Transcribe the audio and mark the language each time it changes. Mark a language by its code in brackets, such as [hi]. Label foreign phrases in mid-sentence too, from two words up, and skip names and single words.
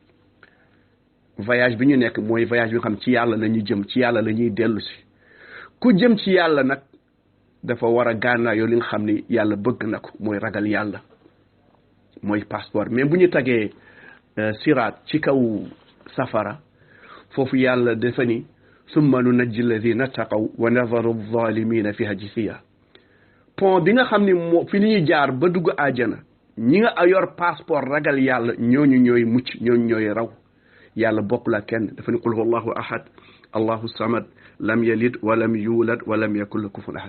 [wo] voyage bi ñu nekk mooy voyage bi nga xam ci yàlla la ñuy jëm, ci yàlla la ñuy dellu si. ku jëm ci yàlla nag dafa war a gànnaayoo li nga xam ni yàlla bëgg na ko, mooy ragal yàlla. mooy passeport. mais bu ñu tagee siraat ci kaw safara, foofu yàlla dafa ni [ar] ثم ننجي الذين اتقوا ونذر الظالمين فيها جثيا. [wo] pont bi nga xam ni moo fi ñuy jaar ba dugg àjjana, ñi nga yor passeport ragal yàlla ñooñu ñooy mucc, ñooñu ñooy raw. yàlla bokkul ak kenn. dafa ni [ar] قل هو الله أحد الله الصمد لم يلد ولم يولد ولم يكن له كفوا أحد.